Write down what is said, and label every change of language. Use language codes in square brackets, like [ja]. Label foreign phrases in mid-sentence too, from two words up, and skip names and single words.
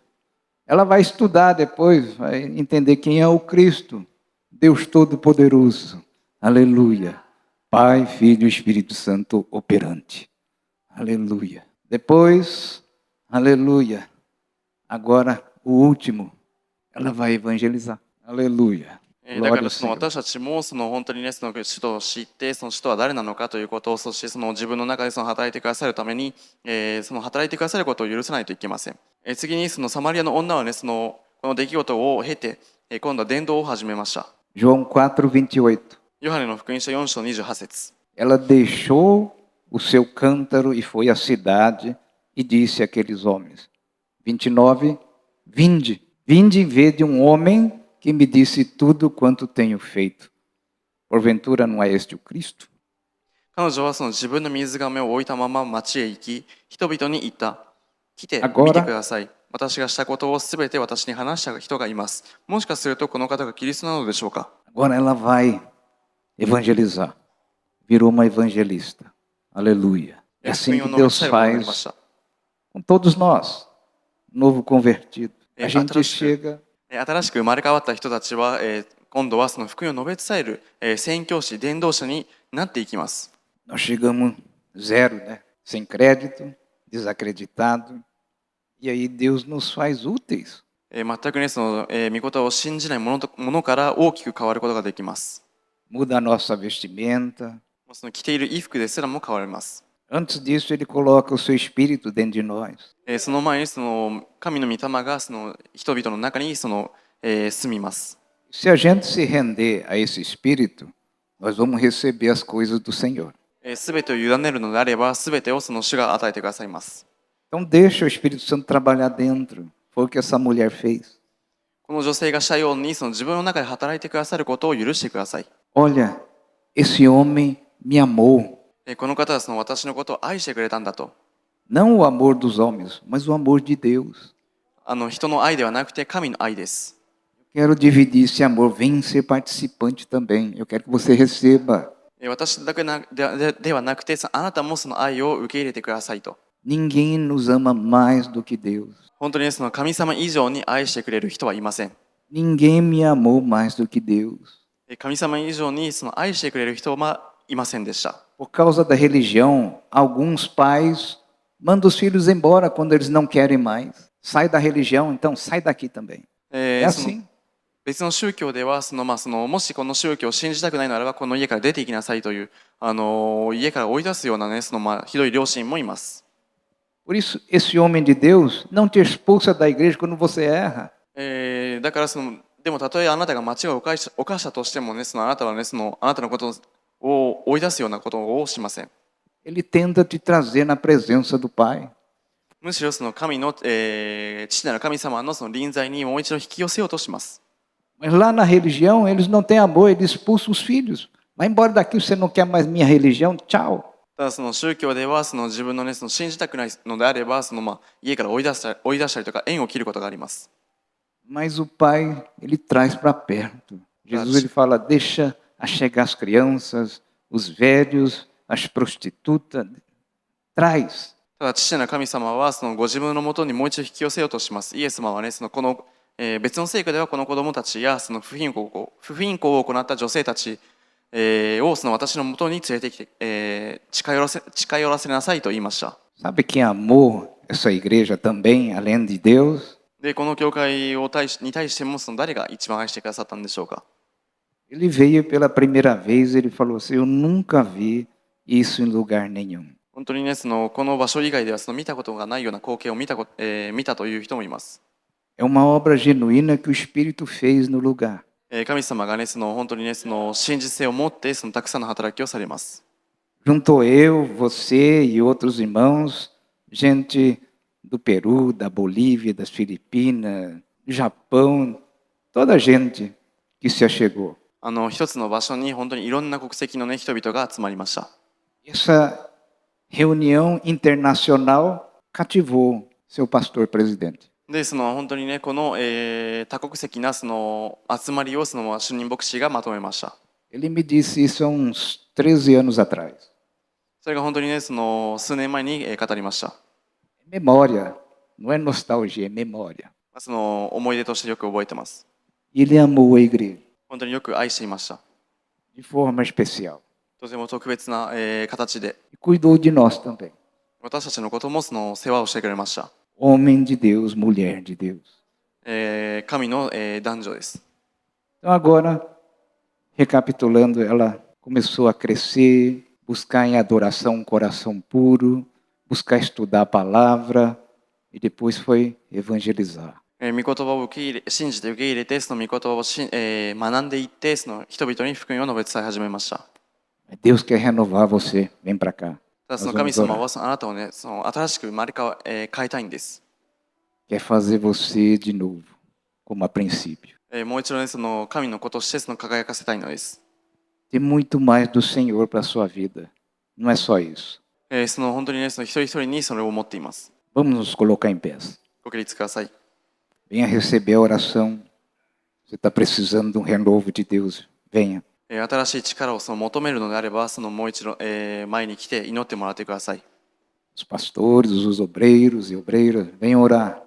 [pt] Ela vai estudar depois, vai entender quem é o Cristo, Deus Todo-Poderoso. Aleluia. Pai, Filho e Espírito Santo operante. Aleluia. Depois, aleluia. Agora, o último, ela vai evangelizar. Aleluia. [ja] だからその私たちもその本当にね、その使徒を知って、その使徒は誰なのかということを、そしてその自分の中でその働いてくださるために、その働いてくださることを許さないといけません。次にそのサマリアの女はね、この出来事を経て、今度は伝道を始めました。 [pt] João 4:28. [ja] ヨハネの福音書4章28節。 [pt] Ela deixou o seu cântaro e foi à cidade e disse àqueles homens. 29. Vinde e vede um homem que me disse tudo quanto tenho feito. Porventura não é este o Cristo? [ja] 彼女はその自分の水がめを置いたまま町へ行き、人々に言った。来て [pt] Agora- [ja] 見てください。私がしたことをすべて私に話した人がいます。もしかするとこの方がキリストなのでしょうか。 [pt] Agora ela vai evangelizar. Virou uma evangelista. Aleluia. É [ja] 福 [pt] assim [ja] 音 [pt] que [ja] を述べ [pt] Deus [ja] 伝えることになりまし [pt] faz [ja] た。 [pt] com todos nós. Novo convertido. A É, gente atrás- chega... [ja] 新しく生まれ変わった人たちは、今度はその福音を述べ伝える、宣教師、伝道者になっていきます。 [pt] Nós chegamos zero, né? Sem crédito, desacreditado. E aí Deus nos faz úteis. [ja] 全くね、その、御事を信じないものから大きく変わることができます。 [pt] Muda a nossa vestimenta. [ja] その着ている衣服ですらも変わります。 [pt] Antes disso, ele coloca o seu espírito dentro de nós. [ja] その前にその神の御霊がその人々の中に住みます。 [pt] Se a gente se render a esse espírito, nós vamos receber as coisas do Senhor. [ja] すべてを委ねるのであれば、すべてをその主が与えてくださいます。 [pt] Então deixa o Espírito Santo trabalhar dentro. Foi o que essa mulher fez. [ja] この女性がしたように、その自分の中で働いてくださることを許してください。 [pt] Olha, esse homem me amou. [ja] この方はその私のことを愛してくれたんだと。 [pt] Não o amor dos homens, mas o amor de Deus. [ja] 人の愛ではなくて神の愛です。 [pt] Quero dividir esse amor. Vem ser participante também. Eu quero que você receba. [ja] 私だけではなくて、あなたもその愛を受け入れてくださいと。 [pt] Ninguém nos ama mais do que Deus. [ja] 本当にその神様以上に愛してくれる人はいません。 [pt] Ninguém me amou mais do que Deus. [ja] 神様以上にその愛してくれる人はいませんでした。 [pt] Por causa da religião, alguns pais mandam os filhos embora quando eles não querem mais. Sai da religião, então sai daqui também. É [ja] その [pt] assim. [ja] 別の宗教ではもしこの宗教を信じたくないならばこの家から出ていきなさいという家から追い出すようなねひどい両親もいます。 [pt] Por isso, esse homem de Deus não te expulsa da igreja quando você erra. [ja] だからでもたとえあなたが間違いを犯したとしてもねあなたはねあなたのことを追い出すようなことをしません。 [pt] Ele tenta te trazer na presença do Pai. [ja] むしろ神の、父なる神様の臨在にもう一度引き寄せようとします。 [pt] Mas lá na religião, eles não têm amor, eles expulsam os filhos. Vai embora daqui, você não quer mais minha religião, tchau. [ja] ただ宗教では自分のね信じたくないのであれば家から追い出したりとか縁を切ることがあります。 [pt] Mas o Pai, ele traz para perto. Jesus ele fala, deixa chegar as crianças, os velhos, as prostitutas. Traz. [ja] ただ父なる神様はそのご自分のもとにもう一度引き寄せようとします。イエス様はね、この、別の聖句ではこの子供たちやその不貧困を行った女性たち、をその私のもとに連れてきて、近寄らせなさいと言いました。 [pt] Sabe quem amou essa igreja também, além de Deus? [ja] で、この教会に対してもその誰が一番愛してくださったんでしょうか。 [pt] Ele veio pela primeira vez, ele falou assim: Eu nunca vi isso em lugar nenhum. [ja] 本当にね、この場所以外では見たことがないような光景を見たという人もいます。 [pt] É uma obra genuína que o Espírito fez no lugar. [ja] 神様がね、本当にね、真実性を持ってたくさんの働きをされます。 [pt] Juntou eu, você e outros irmãos, gente do Peru, da Bolívia, das Filipinas, do Japão, toda a gente que se achegou. [ja] 一つの場所に本当にいろんな国籍のね、人々が集まりました。 [pt] Essa reunião internacional cativou seu pastor presidente. [ja] で、本当にね、この、多国籍な集まりを主任牧師がまとめました。 [pt] Ele me disse isso há uns 13 anos atrás. [ja] それが本当にね、数年前に語りました。 [pt] Memória, não é nostalgia, é memória. [ja] 思い出としてよく覚えてます。 [pt] Ele amou a igreja [ja] 本当によく愛していました。 [pt] de forma especial [ja] とても特別な、形で、 [pt] e cuidou de nós também. [ja] 私たちのことも世話をしてくれました。 [pt] Homem de Deus, mulher de Deus. [ja] 神の、男女です。 [pt] Então agora, recapitulando, ela começou a crescer, buscar em adoração um coração puro, buscar estudar a palavra e depois foi evangelizar. [ja] 御言葉を信じて受け入れて、御言葉を学んでいって、人々に福音を述べ伝え始めました。 [pt] Deus quer renovar você. Vem para cá. [ja] ただ神様はあなたをね、新しく生まれ変えたいんです。 [pt] Quer fazer você de novo, como a princípio. [ja] もう一度ね、神の子として輝かせたいのです。 [pt] Tem muito mais do Senhor para a sua vida. Não é só isso. [ja] 本当にね、一人一人にそれを持っています。 [pt] Vamos nos colocar em pés. [ja] ご起立ください。 [pt] Venha receber a oração. Você está precisando de um renovo de Deus. Venha. [ja] 新しい力を求めるのであれば、もう一度、前に来て祈ってもらってください。 [pt] Os pastores, os obreiros e obreiras, venham orar.